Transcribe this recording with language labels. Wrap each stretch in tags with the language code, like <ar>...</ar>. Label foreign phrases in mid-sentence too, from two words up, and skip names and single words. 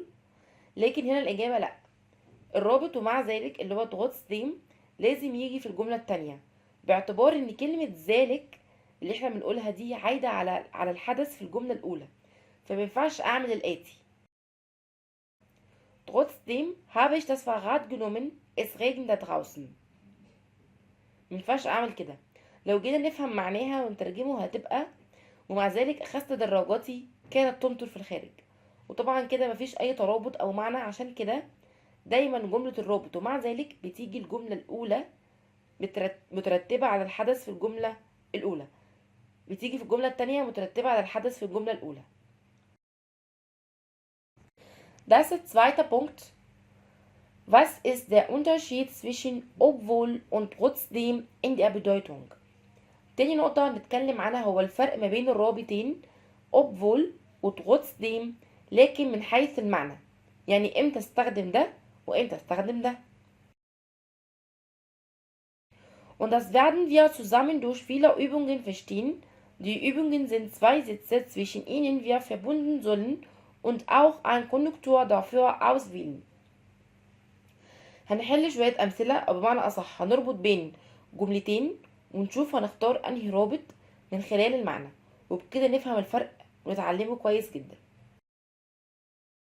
<ar>لكن هنا الإجابة لأ، الرابط ومع ذلك اللي هو trotzdem لازم يجي في الجملة التانية، باعتبار ان كلمة ذلك اللي احنا بنقولها دي عايدة على الحدث في الجملة الأولى، فمينفعش أعمل الآتي</ar> <de>trotzdem habe ich das Fahrrad genommen es regnet da draußen.</de> <ar>مينفعش أعمل كده. لو جينا نفهم معناها ونترجمه هتبقى ومع ذلك أخذت دراجتي كانت تمطر في الخارج، وطبعا كده مفيش أي ترابط أو معنى، عشان كده دايما جملة الرابط ومع ذلك بتيجي الجملة الأولى مترتبة على الحدث في الجملة الأولى، بتيجي في الجملة التانية مترتبة على الحدث في الجملة الأولى.</ar> <de>Das ist zweiter Punkt. Was ist der Unterschied zwischen obwohl und trotzdem in der Bedeutung؟</de> <ar>تاني نقطة نتكلم عنها هو الفرق ما بين الرابطين obwohl و trotzdem، لكن من حيث المعنى، يعني امتى استخدم ده وامتى استخدم ده.</ar> <de>Und das werden wir zusammen durch viele Übungen verstehen. Die Übungen sind zwei Sätze, zwischen ihnen wir verbunden sollen und auch ein Konnektor dafür auswählen.</de> <ar>هنحل شوية أمثلة، أو بمعنى أصح هنربط بين جملتين ونشوف هنختار أنهي رابط من خلال المعنى، وبكده نفهم الفرق ونتعلمه كويس جدا.</ar>